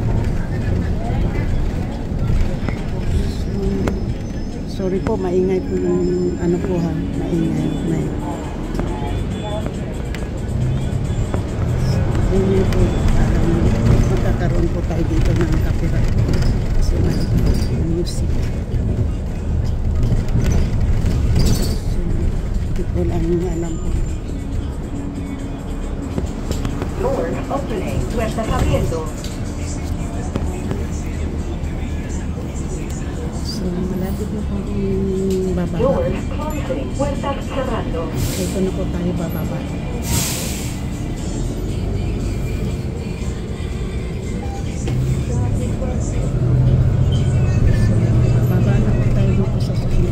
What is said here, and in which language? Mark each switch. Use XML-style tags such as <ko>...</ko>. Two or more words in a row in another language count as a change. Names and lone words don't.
<tl>Sorry po, maingay po yung ano po ha, maingay maingay po. Magkakaroon po tayo dito ng copyright kasi may music. Hindi po lang alam po.</tl> <en>Doors opening,</en> <es>puertas abriendo.</es> <tl>So, malapit na po yung bababa.</tl> <en>Doors closing,</en> <es>puertas cerrando.</es> <tl>Dito na po tayo bababa. Bababa na po tayo dito sa susunod</tl>